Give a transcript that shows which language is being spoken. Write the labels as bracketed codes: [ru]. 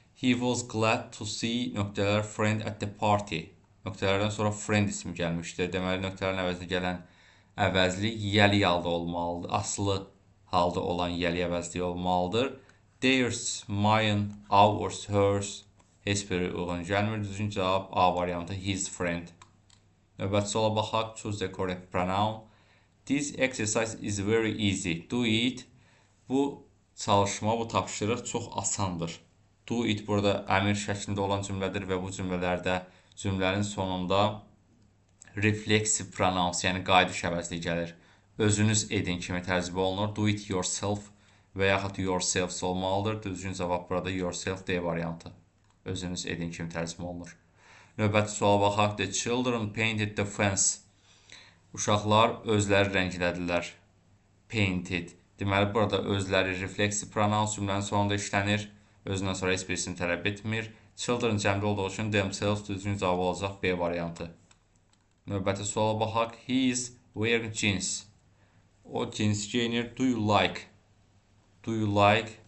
[en] He was glad to see nöqtələr friend at the party. [az] Nöqtələrdən sonra friend ismi gəlmişdir. Deməli, nöqtələrin əvəzinə gələn əvəzlik yəli halda olmalıdır. Aslı halda olan yəli əvəzliyi olmalıdır. Theirs, mine, ours, hers heç biri uyğun gəlmir. Düzgün cavab A variantı, his friend. Növbəti suala baxaq. [en] Choose the correct pronoun. This exercise is very easy. Do it. [az] Bu çalışma, bu tapşırıq çox asandır. Do it burada əmir şəklində olan cümlədir və bu cümlələrdə cümlənin sonunda refleksiv pronouns, yəni qayıdış əvəzliyi gəlir. Özünüz edin kimi tərcümə olunur. [en] Do it yourself [az] və yaxud yourselves olmalıdır. Düzgün cavab burada yourself D variantı. Özünüz edin kimi tərcümə olunur. Növbəti suala baxaq. [en] The children painted the fence. [az] Uşaqlar özləri rənglədilər. Painted. Deməli, burada özləri refleksiv pronouns cümlənin sonunda işlənir. Özündən sonra heç bir isim tələb etmir. Children cəmdə olduğu üçün themselves düzgün cavab olacaq B variantı. Növbəti suala baxaq. [en] He is wearing jeans. [az] O cins geyinir. [en] Do you like? Do you like?